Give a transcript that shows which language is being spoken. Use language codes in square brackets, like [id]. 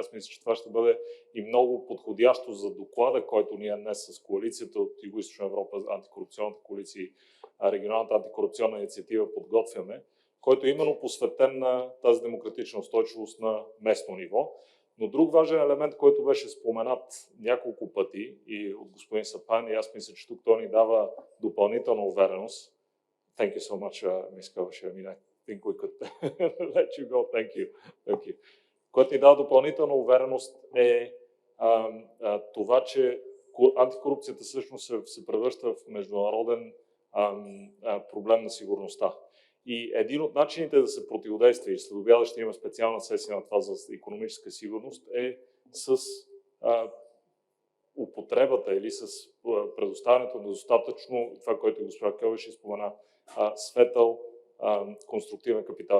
[bg] Аз мисля, че това ще бъде и много подходящо за доклада, който ние днес с коалицията от Югоизточна Европа, антикорупционната коалиция и регионалната антикорупционна инициатива подготвяме, който е именно посветен на тази демократична устойчивост на местно ниво. Но друг важен елемент, който беше споменат няколко пъти и от господин Сапан, и аз мисля, че тук той ни дава допълнителна увереност. [en] Thank you so much, Ms. Kavashi. I mean, I think we could let you go. Thank you. Thank you. [bg] Което ни дава допълнителна увереност е това, че антикорупцията всъщност се превръща в международен проблем на сигурността. И един от начините да се противодейства, и след обяда ще има специална сесия на това за икономическа сигурност, е с употребата или с предоставянето на достатъчно, това, което госпожа Кълвеши спомена, светъл конструктивен капитал.